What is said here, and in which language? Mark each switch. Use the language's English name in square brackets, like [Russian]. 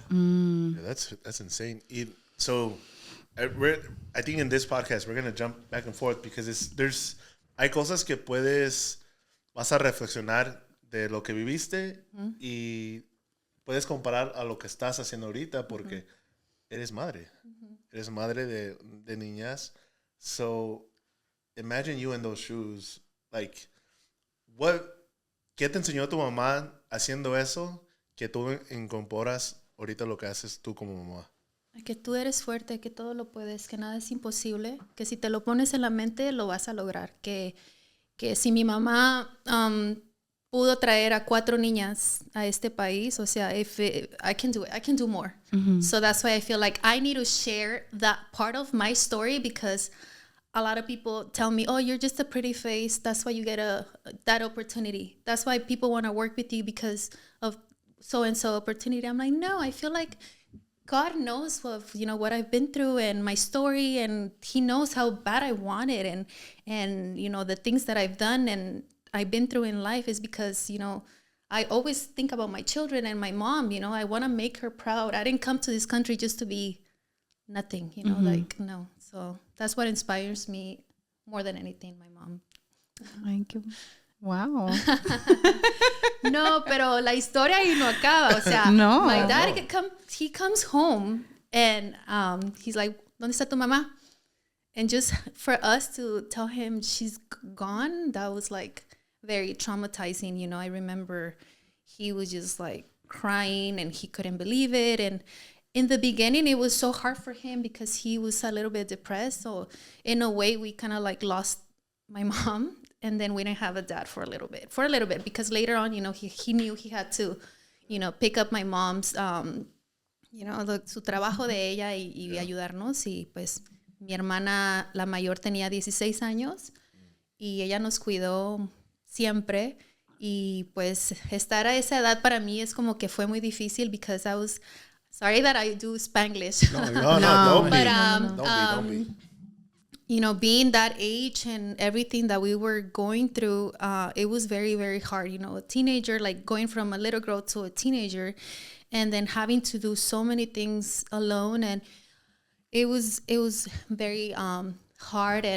[English] Yeah, that's insane. So I think in this podcast, we're going to jump back and forth because [Spanish] hay cosas que vas a reflexionar de lo que viviste y puedes comparar a lo que estás haciendo ahorita porque eres madre. Eres madre de niñas. [English] So imagine you in those shoes. [Spanish] Like, ¿qué te enseñó tu mamá haciendo eso que tú incorporas ahorita lo que haces tú como mamá? Que tú eres fuerte, que todo lo puedes, que nada es imposible, que si te lo pones en la mente lo vas a lograr, que si mi mamá pudo traer a 4 niñas a este país, o sea, [English] I can do it, I can do more. So that's why I feel like I need to share that part of my story, because a lot of people tell me, oh, you're just a pretty face, that's why you get that opportunity. That's why people want to work with you because of so-and-so opportunity. I'm like, no, I feel like God knows what I've been through and my story, and he knows how bad I want it, and you know, the things that I've done and I've been through in life is because, you know, I always think about my children and my mom, you know, I want to make her proud. I didn't come to this country just to be nothing, you know, like, no. So that's what inspires me more than anything, my mom. Thank you. Wow. [Spanish] No, pero la historia ahí no acaba. O sea, [English] my dad, he comes home and he's like, [Spanish] ¿dónde está tu mamá? [English] And just for us to tell him she's gone, that was like very traumatizing. You know, I remember he was just like crying and he couldn't believe it. And in the beginning, it was so hard for him because he was a little bit depressed. So in a way, we kind of like lost my mom. And then we didn't have a dad for a little bit, because later on, you know, he knew he had to, you know, pick up my mom's, you know, [Spanish] su trabajo de ella y ayudarnos. Y pues mi hermana, la mayor, tenía 16 años y ella nos cuidó siempre. Y pues estar a esa edad para mí es como que fue muy difícil [English] because I was, sorry that I do Spanglish. No, don't be. You know, being that age and everything that we were going through, it was very, very hard. You know, a teenager, like going from a little girl to a teenager, and then having to do so many things alone, and it was very hard.